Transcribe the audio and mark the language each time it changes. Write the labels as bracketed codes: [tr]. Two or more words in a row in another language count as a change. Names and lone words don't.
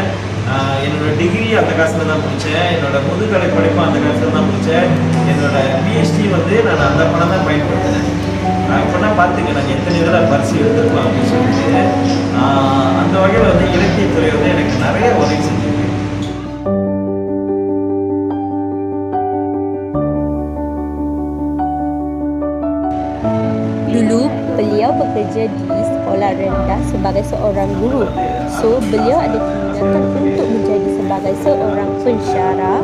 [ta] என்னோடய டிகிரி அந்த காசில் தான் முடித்தேன். என்னோடய முதுகலை படிப்பும் அந்த காசில் தான் முடித்தேன். என்னோடய பிஹெச்டி வந்து நான் அந்த பணம் தான் பயன்படுத்தினேன். இப்போனா பார்த்துங்க நாங்கள் எத்தனை இதில் பரிசு எடுத்துருக்கோம் அப்படின்னு சொல்லிட்டு அந்த வகையில் வந்து இலக்கியத்துறை வந்து எனக்கு நிறைய உதவி செஞ்சுருக்கு. [ms] Dulu beliau bekerja di sekolah rendah sebagai seorang guru. So beliau ada keinginan untuk menjadi sebagai seorang pensyarah.